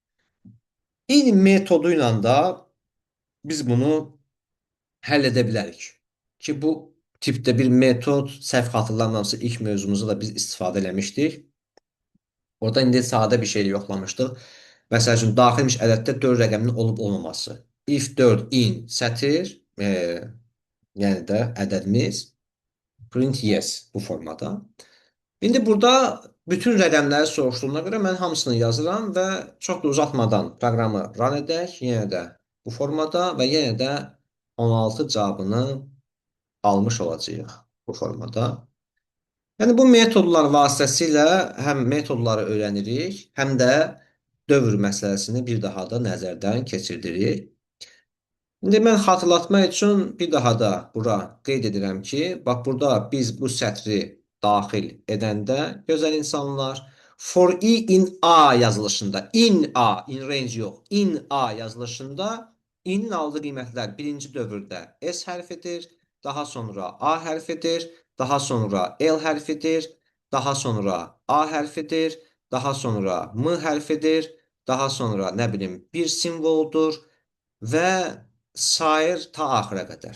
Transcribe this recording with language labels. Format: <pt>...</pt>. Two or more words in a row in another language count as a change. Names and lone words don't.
<az>In metodu ilə də biz bunu həll edə bilərik ki, bu tipdə bir metod, səhv xatırlamıramsa ilk mövzumuzda da biz istifadə eləmişdik. Orada indi sadə bir şey yoxlamışdıq. Məsəl üçün, daxilmiş ədəddə 4 rəqəminin olub-olmaması. If 4 in sətir, yəni də ədədimiz</az> <en>print yes</en> <az>bu formada. İndi burada bütün rəqəmləri soruşduğuna görə mən hamısını yazıram və çox da uzatmadan proqramı run edək. Yenə də bu formada və yenə də 16 cavabını almış olacağıq bu formada. Yəni bu metodlar vasitəsilə həm metodları öyrənirik, həm də dövr məsələsini bir daha da nəzərdən keçirdirik. İndi mən xatırlatmaq üçün bir daha da bura qeyd edirəm ki, bax burada biz bu sətri daxil edəndə gözəl insanlar</az> <en>for i in a</en> <az>yazılışında</az> <en>in range</en> <az>yox,</az> <en>in a</en> <az>yazılışında in aldığı qiymətlər birinci dövrdə s hərfidir, daha sonra a hərfidir, daha sonra l hərfidir, daha sonra a hərfidir, daha sonra m hərfidir, daha sonra nə bilim bir simvoldur və sair ta axıra qədər.</az>